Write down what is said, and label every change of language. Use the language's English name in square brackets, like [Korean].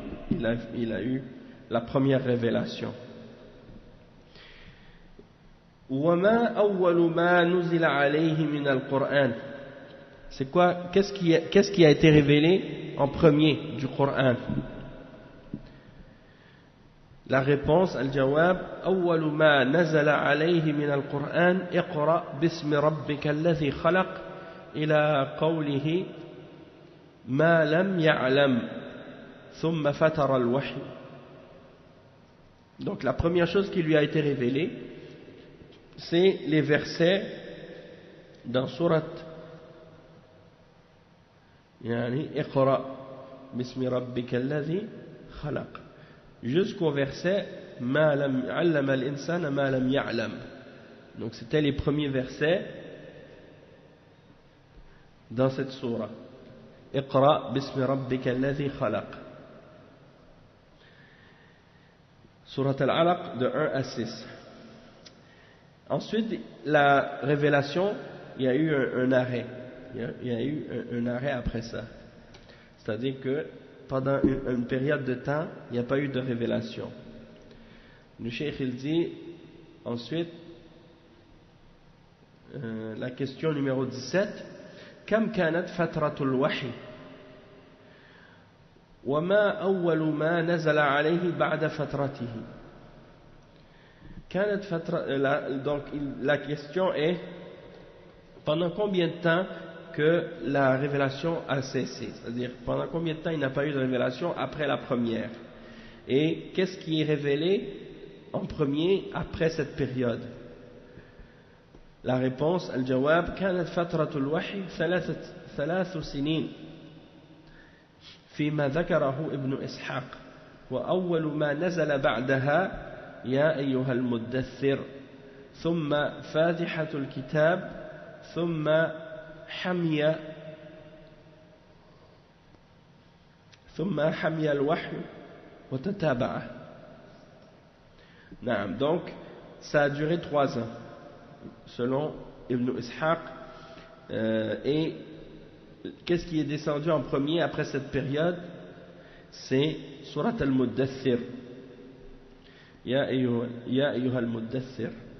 [French] Il a eu la première révélation. [Arabic] وَمَا أَوَّلُ مَا نُزِلَ عَلَيْهِ مِنَ الْقُرْآنِ. [French] C'est quoi? Qu'est-ce qui a été révélé en premier du Coran? La réponse, [Arabic] al-jawab, أول ما نزل عليه من القرآن اقرأ باسم ربك الذي خلق إلى قوله ما لم يعلم ثم فتر الوحي. [French] Donc la première chose qui lui a été révélée, c'est les versets dans sourate [Arabic] اقرأ باسم ربك الذي خلق [French] jusqu'au verset [Arabic] ما لم علم الإنسان ما لم يعلم. [French] Donc c'était les premiers versets dans cette sourate. [Arabic] اقرأ باسم ربك الذي خلق. [French] Sourate Al-Alaq de 1 à 6. Ensuite, la révélation, il y a eu un arrêt. Il y a eu un arrêt après ça. C'est-à-dire que pendant une période de temps, il n'y a pas eu de révélation. Le cheikh il dit ensuite, la question numéro 17, [Arabic] كم كانت فترة الوحي وما أول ما نزل عليه بعد فترته. كانت فترة, [French] donc la question est pendant combien de temps que la révélation a cessé, c'est-à-dire pendant combien de temps il n'a pas eu de révélation après la première, et qu'est-ce qui est révélé en premier après cette période? La réponse, [Arabic] al-jawab, كانت فترة الوحي 3 سنين فيما ذكره ابن إسحاق وأول ما نزل بعدها يا أيها المدثر ثم فاتحة الكتاب ثم حمي الوحي وتتابعه. [French] Donc ça a duré 3 ans selon Ibn Ishaq, Et qu'est-ce qui est descendu en premier après cette période? C'est Surat al-Muddathir. Ya ayyuha al-Muddathir.